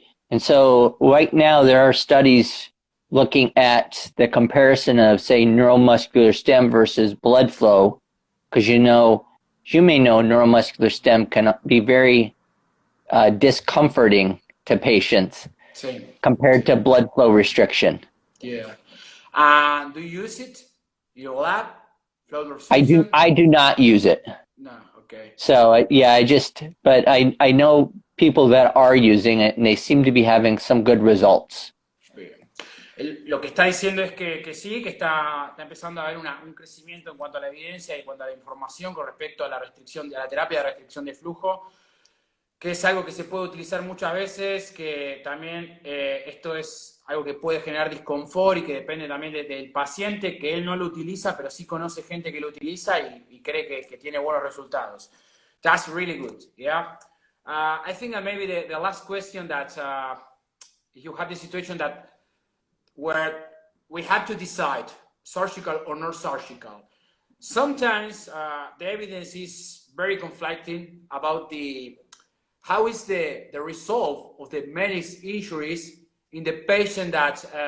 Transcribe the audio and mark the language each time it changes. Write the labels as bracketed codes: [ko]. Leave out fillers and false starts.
[en] And so right now, there are studies looking at the comparison of, say, neuromuscular stem versus blood flow, because you may know neuromuscular stem can be very discomforting to patients compared to blood flow restriction. Yeah. Do you use it in your lab? I do not use it. No, okay. So yeah, but I know people that are using it and they seem to be having some good results. [es] Lo que está diciendo es que sí, que está empezando a haber un crecimiento en cuanto a la evidencia y en cuanto a la información con respecto a la restricción, a la terapia de restricción de flujo, que es algo que se puede utilizar muchas veces, que también esto es algo que puede generar disconfort y que depende también del paciente, que él no lo utiliza, pero sí conoce gente que lo utiliza y cree que tiene buenos resultados. [en] That's really good, yeah? I think that maybe the last question that you have the situation that where we have to decide surgical or not surgical. Sometimes the evidence is very conflicting about how is the result of the menisc injuries in the patient that